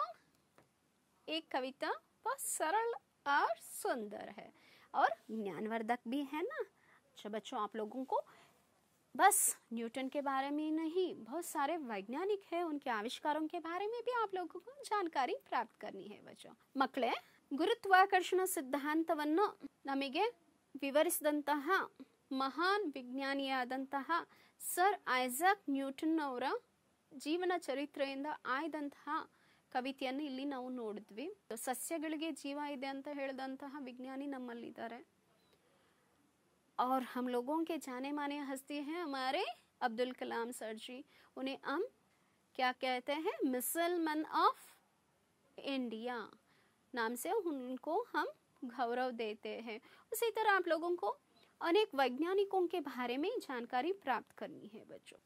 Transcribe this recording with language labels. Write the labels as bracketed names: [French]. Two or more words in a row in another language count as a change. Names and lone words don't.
[Hindi] एक कविता बहुत सरल और सुंदर है और ज्ञानवर्धक भी है ना. अच्छा बच्चों, आप लोगों को बस न्यूटन के बारे में नहीं, बहुत सारे वैज्ञानिक हैं, उनके आविष्कारों के बारे में भी आप लोगों को जानकारी प्राप्त करनी है बच्चों. [Kannada] ಮಕ್ಕಳೇ, ಗುರುತ್ವಾಕರ್ಷಣ ಸಿದ್ಧಾಂತವನ್ನು ನಮಗೆ ವಿವರಿಸಿದಂತಹ ಮಹಾನ್ ವಿಜ್ಞಾನಿಯಾದಂತಹ ಸರ್ ಐಸಾಕ್ ನ್ಯೂಟನ್ ಅವರ ಜೀವನ ಚರಿತ್ರೆಯಿಂದ ಆಯ್ದಂತಹ ಕವಿತೆಯನ್ನು ಇಲ್ಲಿ ನಾವು ನೋಡಿದ್ವಿ. ಸಸ್ಯಗಳಿಗೆ ಜೀವ ಇದೆ ಅಂತ ಹೇಳಿದಂತಹ ವಿಜ್ಞಾನಿ ನಮ್ಮಲ್ಲಿದ್ದಾರೆ. [Hindi] और हम लोगों के जाने माने हस्ती हैं हमारे अब्दुल कलाम सर जी. उन्हें हम क्या कहते हैं? [English] Missile Man of India [Hindi] नाम से उनको हम गौरव देते हैं. उसी तरह आप लोगों को अनेक वैज्ञानिकों के बारे में जानकारी प्राप्त करनी है बच्चों.